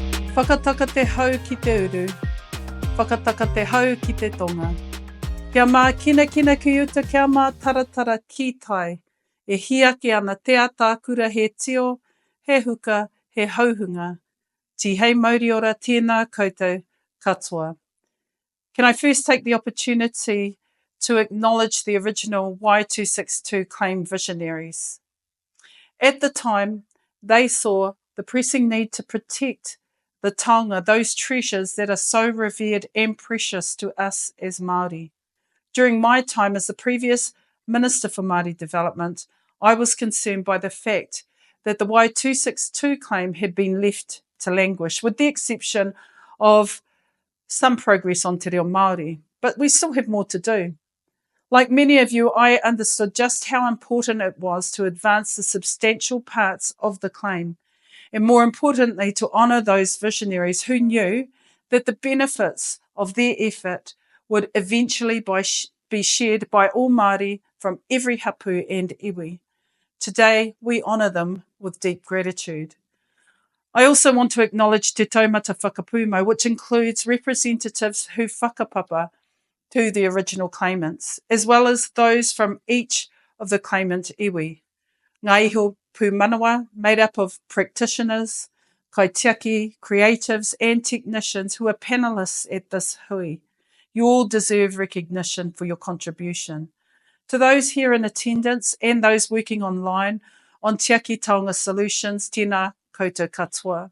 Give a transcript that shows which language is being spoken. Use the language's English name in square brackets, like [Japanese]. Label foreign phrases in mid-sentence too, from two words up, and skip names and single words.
[Māori] Whakataka te hau ki te uru, whakataka te hau ki te tonga. Kia mā kina ki uta, kia mā taratara ki tai, e hiaki ana te atākura he tio, he huka, he hauhunga. Ti hei Māori ora tēnā koutou katoa. [English] Can I first take the opportunity to acknowledge the original Wai262 claim visionaries. At the time, they saw the pressing need to protect the taonga, those treasures that are so revered and precious to us as Māori. During my time as the previous Minister for Māori Development, I was concerned by the fact that the Wai262 claim had been left to languish, with the exception of some progress on [Māori] te reo Māori, [English] but we still have more to do. Like many of you, I understood just how important it was to advance the substantial parts of the claim, and more importantly, to honour those visionaries who knew that the benefits of their effort would eventually be shared by all Māori from every hapu and iwi. Today, we honour them with deep gratitude. I also want to acknowledge Te Taumata Whakapūmau, which includes representatives who whakapapa to the original claimants, as well as those from each of the claimant iwi. [Māori] Ngā iho pūmanawa, [English] made up of practitioners, kaitiaki, creatives and technicians who are panellists at this hui. You all deserve recognition for your contribution. To those here in attendance and those working online on Tiaki Taonga Solutions, [Māori] tēnā koutou katoa.